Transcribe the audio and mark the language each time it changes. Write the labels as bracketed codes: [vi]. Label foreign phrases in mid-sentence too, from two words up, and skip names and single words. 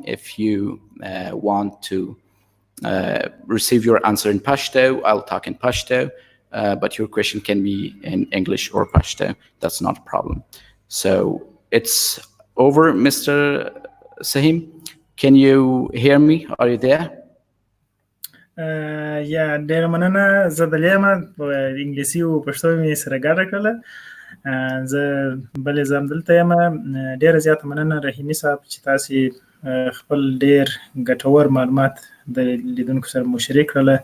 [en] If you want to receive your answer in Pashto, I'll talk in Pashto, but your question can be in English or Pashto. That's not a problem. So it's over, Mr. Sahim. Can you hear me? Are you there? [ps] یا ډېره مننه. زه دلې یم، په انګلیسي او پښتو مې سره ګډه کړله. زه بلې زه هم دلته یم. ډېره زیاته مننه رحیمي صاحب چې تاسې خپل ډېر ګټور معلومات د لیدونکو سره مو شریک کړله.